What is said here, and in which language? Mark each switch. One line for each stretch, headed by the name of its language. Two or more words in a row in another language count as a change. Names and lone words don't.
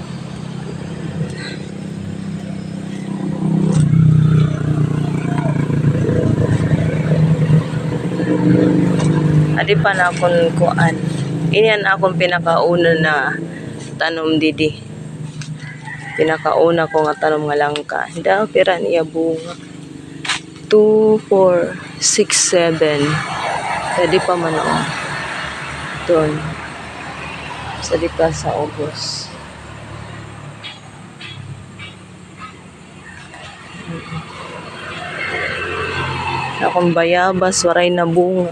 Waray: Adi pa na akong kuan. Iniyan akong pinakauna na tanom didi. Pinakauna ko nga tanom nga langka. Daw pira niya bunga. 2, 4, 6, 7. Pwede pa man o. Doon. Sa di pa sa August. Akong bayabas, waray na bunga.